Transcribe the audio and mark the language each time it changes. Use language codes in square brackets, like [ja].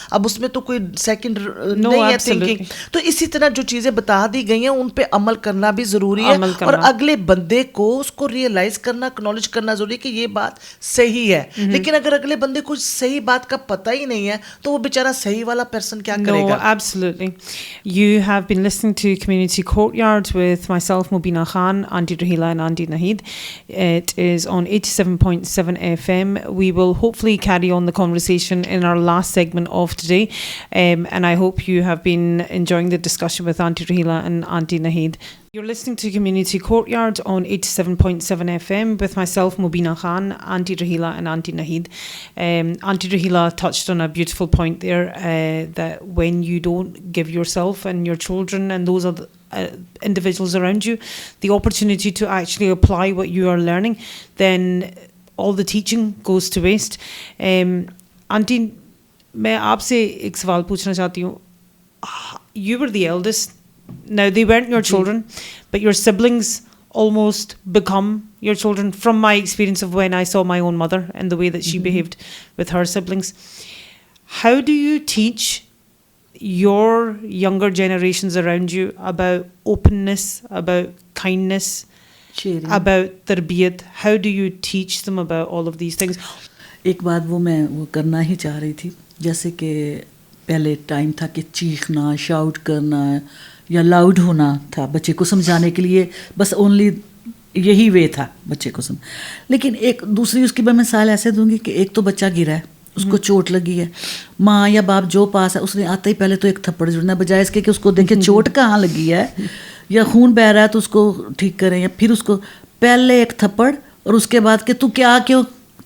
[hi] अब उसमें तो कोई सेकंड नहीं है थिंकिंग. तो इसी तरह जो चीज़ें बता दी गई हैं उन पे अमल करना भी ज़रूरी है, और अगले बंदे को उसको रियलाइज़ करना, एक्नॉलेज करना ज़रूरी है कि ये बात सही है. लेकिन अगर अगले बंदे को सही बात का पता ही नहीं है तो वो बेचारा सही वाला पर्सन क्या करेगा. [en] No, absolutely. You have been listening to Community Courtyard with myself, Mubina Khan, Auntie Rahila and Auntie Nahid. It is on 87.7 FM. We will hopefully carry on the conversation in our last segment of today. And I hope you have been enjoying the discussion with Auntie Rahila and Auntie Nahid. You're listening to Community Courtyard on 87.7 FM with myself, Mubina Khan, Auntie Rahila and Auntie Nahid. Auntie Rahila touched on a beautiful point there, that when you don't give yourself and your children and those other individuals around you the opportunity to actually apply what you are learning, then all the teaching goes to waste. [hi] Auntie, मैं आपसे एक सवाल पूछना चाहती हूँ. [en] You were the eldest. Now they weren't your children, but your siblings almost become your children, from my experience of when I saw my own mother and the way that she behaved with her siblings. How do you teach your younger generations around you about openness, about kindness, sharing, about tarbiyat? How do you teach them about all of these things? [hi] एक बात मैं वो करना ही चाह रही थी, जैसे कि पहले टाइम था कि चीखना, शाउट करना या लाउड होना था बच्चे को समझाने के लिए, बस ओनली यही वे था बच्चे को समझ. लेकिन एक दूसरी उसकी मैं मिसाल ऐसे दूंगी कि एक तो बच्चा गिरा है, उसको चोट लगी है, माँ या बाप जो पास है उसने आते ही पहले तो एक थप्पड़ जुड़ना, बजाय इसके कि उसको देखे चोट कहाँ लगी है या खून बह रहा है तो उसको ठीक करें, या फिर उसको पहले एक थप्पड़ और उसके बाद कि तू